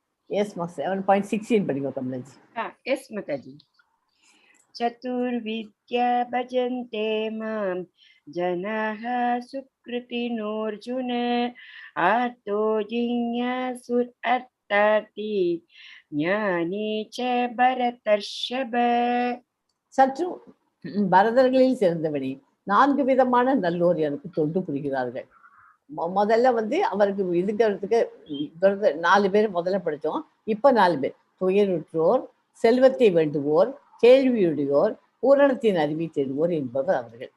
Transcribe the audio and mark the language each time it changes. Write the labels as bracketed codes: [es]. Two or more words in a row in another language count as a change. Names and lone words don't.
[ta] எஸ்மா 7.16 படிங்க கமலஜி. எஸ் மாதாஜி. [sa] चतुर्विद्या भजन्ते मां जनाः सुकृतिनोऽर्जुन आर्तो जिज्ञासुरर्थार्थी ज्ञानी च भरतर्षभ. [ta] சற்று பரதர்களில் சிறந்தவனே, 4 விதமான நல்லோர் எனக்கு தொண்டு புரிகிறார்கள். முதல்ல அவருக்கு இதுக்கிறதுக்கு 4 பேர் முதல்ல படித்தோம். இப்போ 4 பேர். துயருற்றோர், செல்வத்தை வேண்டுவோர், கேள்வியுடையோர், பூரணத்தின் அறிவை தேடுவோர் என்பவர் அவர்கள்.